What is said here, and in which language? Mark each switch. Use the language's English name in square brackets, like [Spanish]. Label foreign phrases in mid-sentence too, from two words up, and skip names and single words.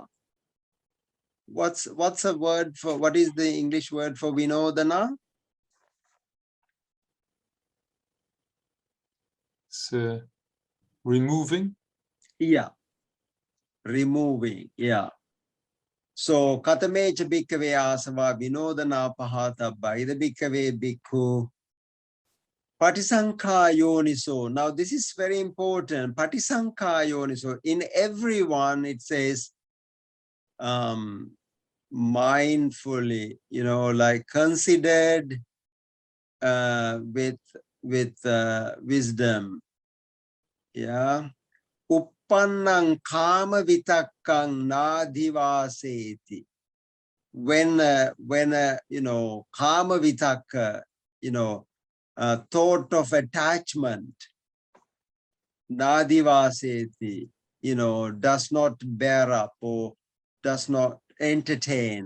[English] What's a word for, what is the English word for vinodana? It's removing. Yeah, removing. Yeah. [Pali] So katamecha bhikkave asava vinodana pahatabba. Ida bhikkave bhikkhu patisankha yoniso. [English] Now this is very important. [Pali] Patisankha yoniso. [English] In everyone it says mindfully, like considered with wisdom. Yeah. [Pali] Uppannang kama vitakkang nadhivaseti. [English] When [Pali] kama vitakka, [English] thought of attachment, nadhivaseti, does not bear up or does not entertain.